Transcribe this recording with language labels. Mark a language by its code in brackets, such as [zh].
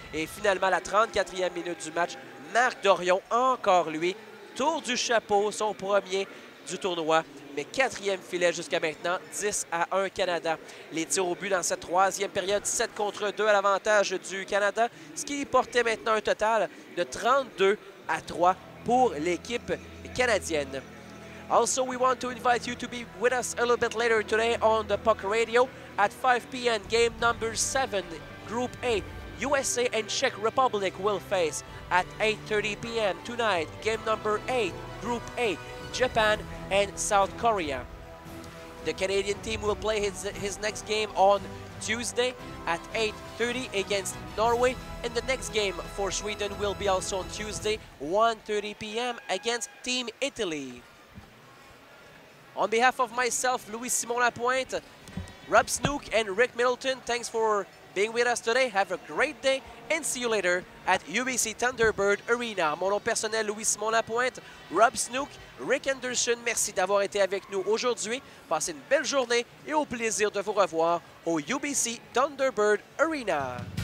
[fr] Et finalement, à la 34e minute du match, Marc Dorion, encore lui, tour du chapeau, son premier du tournoi, mais quatrième filet jusqu'à maintenant, 10-1 Canada. Les tirs au but dans cette troisième période, 7 contre 2 à l'avantage du Canada, ce qui portait maintenant un total de 32-3 pour l'équipe canadienne. [en] Also, we want to invite you to be with us a little bit later today on the Puck Radio at 5 p.m. Game number 7, Group A. USA and Czech Republic will face at 8:30 p.m. tonight. Game number 8, Group A, Japan and South Korea. The Canadian team will play his next game on Tuesday at 8:30 against Norway, and the next game for Sweden will be also on Tuesday, 1:30 p.m. against Team Italy. On behalf of myself, Louis-Simon Lapointe, Rob Snook, and Rick Middleton, thanks for being with us today. Have a great day and see you later at UBC Thunderbird Arena. [fr] Mon nom personnel, Louis-Simon Lapointe, Rob Snook, Rick Anderson, merci d'avoir été avec nous aujourd'hui. Passez une belle journée et au plaisir de vous revoir au UBC Thunderbird Arena.